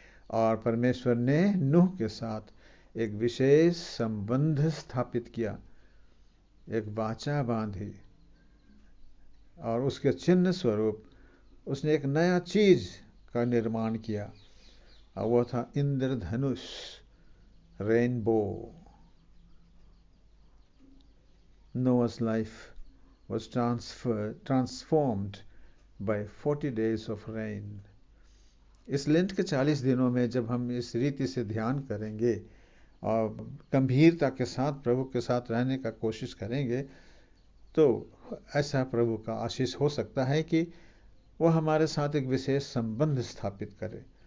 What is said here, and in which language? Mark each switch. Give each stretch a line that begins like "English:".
Hindi: और परमेश्वर ने नूह के साथ एक विशेष संबंध स्थापित किया, एक वाचा बांधी, और उसके चिन्ह स्वरूप उसने एक नया चीज का निर्माण किया, और वह था इंद्रधनुष, rainbow.
English: Noah's life was transformed by 40 days of rain.
Hindi: इस लेंट के 40 दिनों में जब हम इस रीति से ध्यान करेंगे और गंभीरता के साथ प्रभु के साथ रहने का कोशिश करेंगे, तो ऐसा प्रभु का आशीष हो सकता है कि वह हमारे साथ एक विशेष संबंध स्थापित करे।